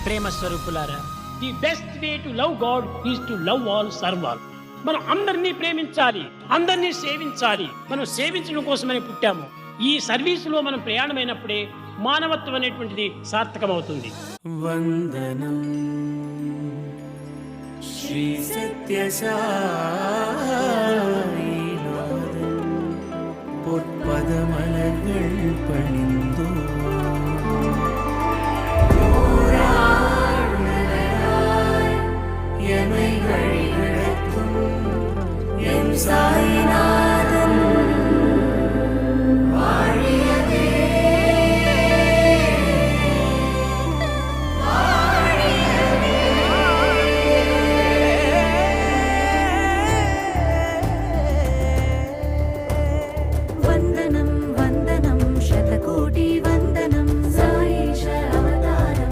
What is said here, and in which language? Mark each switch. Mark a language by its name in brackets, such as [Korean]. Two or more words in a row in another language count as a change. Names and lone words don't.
[Telugu] స్వరూపులారా, [English] The best way to love God is to love all, serve all. [Telugu] మనం అందరినీ ప్రేమించాలి, అందరినీ సేవించాలి. మనం సేవించడం కోసమని పుట్టాము. ఈ సర్వీసులో మనం ప్రయాణమైనప్పుడే మానవత్వం అనేటువంటిది సార్థకమవుతుంది. [Tamil] வந்தனம் ஸ்ரீ சத்யசாயிநாதன் பொற்பதமலர்கள் பணிந்தோ எமை வழிநடத்தும் எம் சாயிநாதன் வாழியவே. [Telugu] వందనం వందనం శతకోటి వందనం సాయిష అవతారం